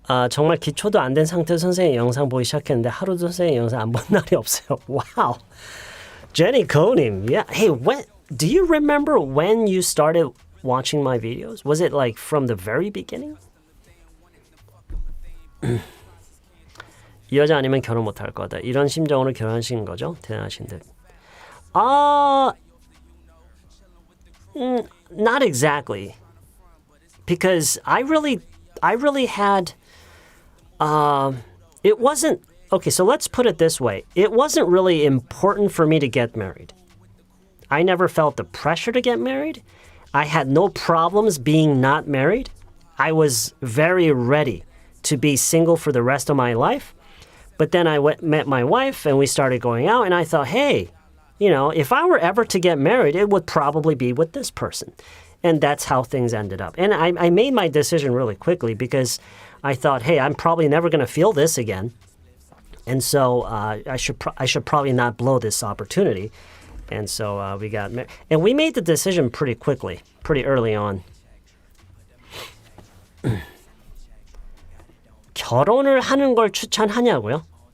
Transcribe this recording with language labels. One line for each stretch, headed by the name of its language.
Korean: 정말 기초도 안 된 상태에서 선생님 영상 보기 시작했는데 하루도 선생님 영상 안 본 날이 없어요.
English: Wow. Jenny Konim. Yeah. Hey, do you remember when you started watching my videos? Was it like from the very beginning?
Korean: 이 여자 아니면 결혼 못할 거다. 이런 심정으로 결혼하신 거죠? 대단하신 듯.
English: Not exactly. Because I really had it wasn't okay, so let's put it this way. It wasn't really important for me to get married. I never felt the pressure to get married. I had no problems being not married. I was very ready to be single for the rest of my life. But then I met my wife and we started going out and I thought, hey, if I were ever to get married, it would probably be with this person. And that's how things ended up. And I made my decision really quickly because I thought, hey, I'm probably never going to feel this again. And so I should probably not blow this opportunity. And so we got married. And we made the decision pretty quickly, pretty early on.
Korean: 결혼을 하는 걸 추천하냐고요?